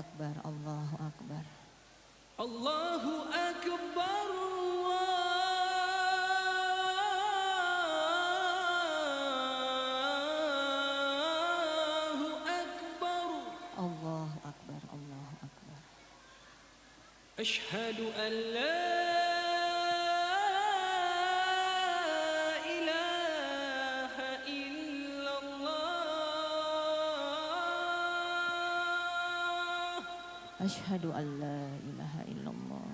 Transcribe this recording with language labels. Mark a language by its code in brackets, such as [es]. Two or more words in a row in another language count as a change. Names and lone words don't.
[ar] أكبر، الله أكبر. الله أكبر، الله أكبر. الله أكبر، الله أكبر. أشهد أن لا إله إلا الله أشهد أن لا إله إلا الله.